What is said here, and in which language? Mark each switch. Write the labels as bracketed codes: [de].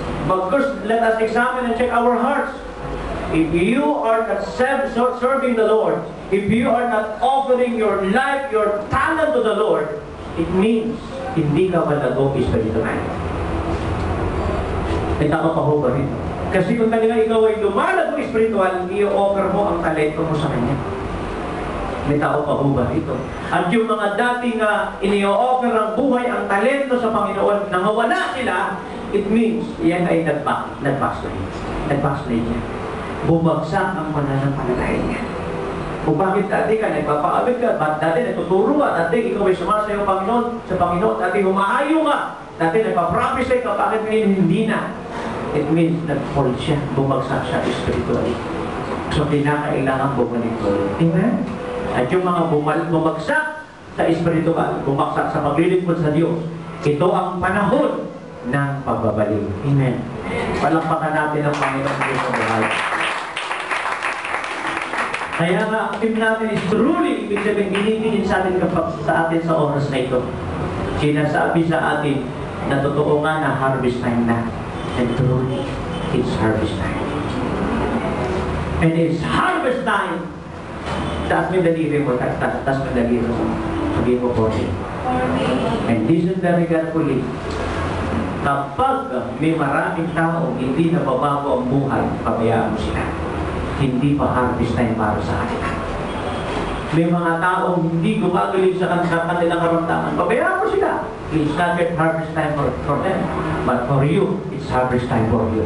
[en] But first, let us examine and check our hearts. If you are not serving the Lord, if you are not offering your life, your talent to the Lord, it means [tl] hindi ka malago [en] spiritually. [tl] May tama pa ho ba rin? Kasi kung talaga ikaw ay lumalago spiritual, i-offer mo ang talento mo sa Kanya. May tao pa ho ba ito? At yung mga dating ini-offer ang buhay, ang talento sa Panginoon, nangawala sila, [en] it means [tl] yan ay nag-backslide. Nag-backslide niya. Bumagsak ang pananampalataya niya. Kung bakit dati ka, nagpapaabit ka, ba't dati natuturo ka, dati ikaw ay sumasayaw sa Panginoon, dati humahayo ka, dati nagpa-prophesy ka, bakit ngayon hindi na? [en] It means [tl] nag-fall siya, bumagsak siya spiritually. So, kinakailangan bumalik ko. Amen? At yung mga bumagsak sa espiritual, bumagsak sa paglilingkod sa Diyos, ito ang panahon ng pagbabalik. Amen. Palakpakan natin ang Panginoon Diyos sa buhay. Kaya nga, ang team natin is truly, ibig sabihin, binibigin sa atin sa oras na ito. Sinasabi sa atin na totoo nga na harvest time na. [en] And truly, it's harvest time. And it's harvest time. [tl] Taas mo yung daliri mo, taas mo yung daliri mo. Sabihin mo po siya. [en] And listen very carefully. [tl] Kapag may maraming tao hindi nababago ang buhay, pabayaan mo sila. Hindi pa harvest time para sa kanila. May mga taong hindi gumagaling sa kanilang karamdaman, pabayaan mo sila. [en] It's not yet harvest time for them. But for you, it's harvest time for you.